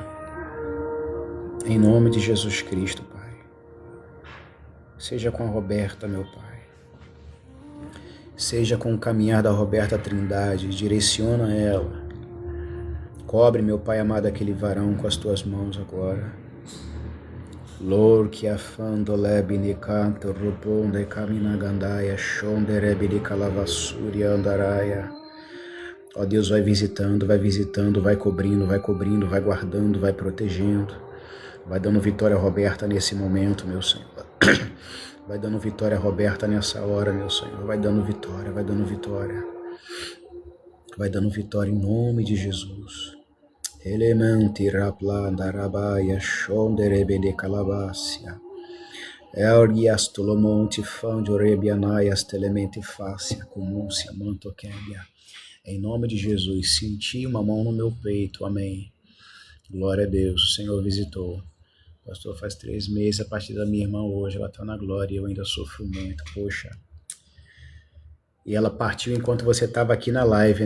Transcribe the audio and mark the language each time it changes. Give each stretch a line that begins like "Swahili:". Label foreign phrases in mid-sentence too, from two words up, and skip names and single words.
Portuguese: Em nome de Jesus Cristo, Pai. Seja com a Roberta, meu Pai. Seja com o caminhar da Roberta Trindade, direciona ela. Cobre, meu Pai amado, aquele varão com as tuas mãos agora. Lor que afando lebine canto ruponde caminagandaya shonderebe de calavassuri andaraya. Ó Deus, vai visitando, vai cobrindo, vai guardando, vai protegendo. Vai dando vitória a Roberta nesse momento, meu Senhor. Vai dando vitória a Roberta nessa hora, meu Senhor. Vai dando vitória, vai dando vitória. Vai dando vitória em nome de Jesus. Elementi rapla darabaya shonderebe de calabácia. Ergias tolomonte fandio rebianaias telemente fácia comúncia manto quebia. Em nome de Jesus, senti uma mão no meu peito, amém. Glória a Deus, o Senhor visitou. Pastor, faz 3 meses a partir da minha irmã hoje, ela está na glória e eu ainda sofro muito, poxa. E ela partiu enquanto você estava aqui na live, né?